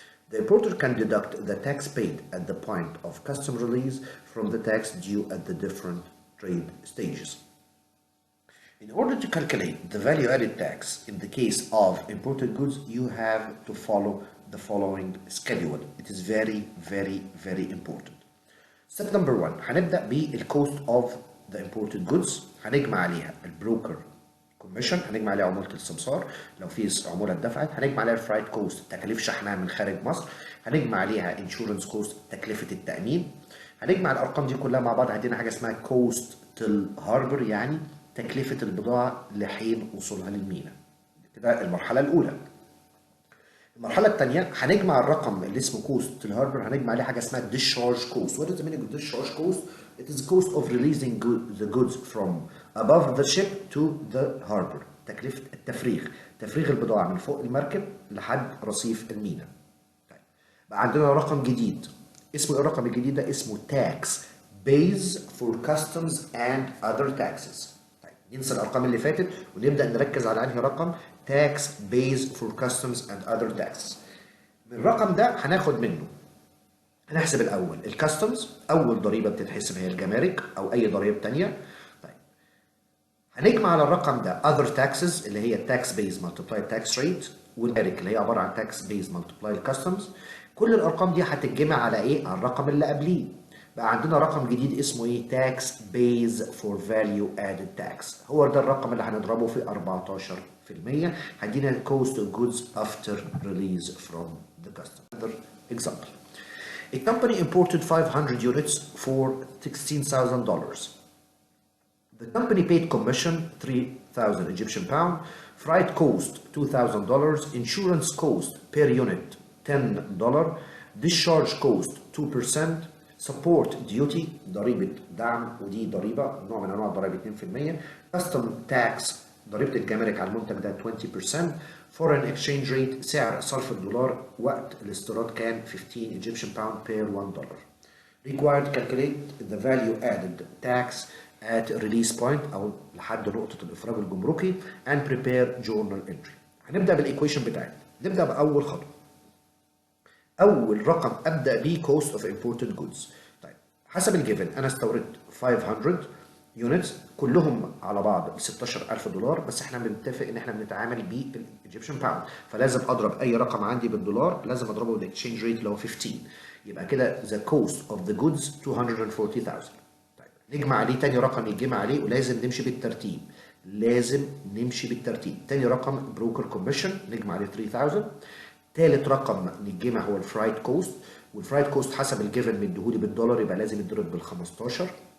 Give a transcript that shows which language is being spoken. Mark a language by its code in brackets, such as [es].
[en] The importer can deduct the tax paid at the point of custom release from the tax due at the different trade stages. In order to calculate the value added tax in the case of imported goods, you have to follow the following schedule. It is very, very, very important. Step number 1، [ar] هنبدأ بال [en] cost of the imported goods، [ar] هنجمع عليها البروكر كوميشن، هنجمع عليها عمولة السمسار لو في عمولة اتدفعت، هنجمع عليها الفرايت كوست تكاليف شحنها من خارج مصر، هنجمع عليها انشورنس كوست تكلفة التأمين، هنجمع الأرقام دي كلها مع بعض هيدينا حاجة اسمها كوست تل هاربر، يعني تكلفة البضاعة لحين وصولها للميناء. كده المرحلة الأولى. المرحلة الثانية هنجمع الرقم اللي اسمه كوست الهاربر، هنجمع عليه حاجة اسمها discharge cost. [en] What is the meaning of discharge cost? It is the cost of releasing the goods from above the ship to the harbor. [ar] تكلفة التفريغ، تفريغ البضاعة من فوق المركب لحد رصيف الميناء. طيب بقى عندنا رقم جديد، اسمه الرقم الجديد ده اسمه [en] tax base for customs and other taxes. [ar] ننسى الارقام اللي فاتت ونبدا نركز على انهي رقم [en] tax base for customs and other taxes. [ar] من الرقم ده هناخد منه، هنحسب الاول الكاستمز، اول ضريبه بتتحسب هي الجمارك او اي ضريبه ثانيه. طيب هنجمع على الرقم ده [en] other taxes [ar] اللي هي [en] tax base multiply tax rate، [ar] والجمارك اللي هي عباره عن [en] tax base multiply customs. [ar] كل الارقام دي هتتجمع على ايه؟ على الرقم اللي قبليه. بقى عندنا رقم جديد اسمه ايه؟ [en] tax base for value added tax. [ar] هو ده الرقم اللي هنضربه في 14%، هيدينا [en] cost of goods after release from the custom. Another example. A company imported 500 units for $16,000. The company paid commission 3,000 Egyptian pound, freight cost $2,000, insurance cost per unit $10, discharge cost 2%, support duty [ar] ضريبة دعم ودي ضريبة نوع من أنواع الضرائب [en] 2%، custom tax [ar] ضريبة الجمارك على المنتج ده [en] 20%، foreign exchange rate [ar] سعر صرف الدولار وقت الاستيراد كان [en] 15 Egyptian pound per $1. Required to calculate the value added tax at release point [ar] أو لحد نقطة الإفراج الجمركي [en] and prepare journal entry. [ar] هنبدأ بالإيكويشن بتاعتنا، نبدأ بأول خطوة. أول رقم أبدأ بيه cost of imported goods. طيب حسب الجيفن أنا استوردت 500 يونتس كلهم على بعض ب $16,000 بس احنا بنتفق ان احنا بنتعامل بالايجيبشن باوند، فلازم اضرب اي رقم عندي بالدولار لازم اضربه بالاكسشينج ريت اللي هو 15. يبقى كده [en] the cost of the goods [ar] 240,000. طيب نجمع عليه تاني رقم يتجمع عليه ولازم نمشي بالترتيب، لازم نمشي بالترتيب. تاني رقم بروكر كوميشن نجمع عليه 3000. تالت رقم نتجمع هو الفرايت كوست، والفرايت كوست حسب الجيفن مديهولي بالدولار يبقى لازم يتضرب بال 15.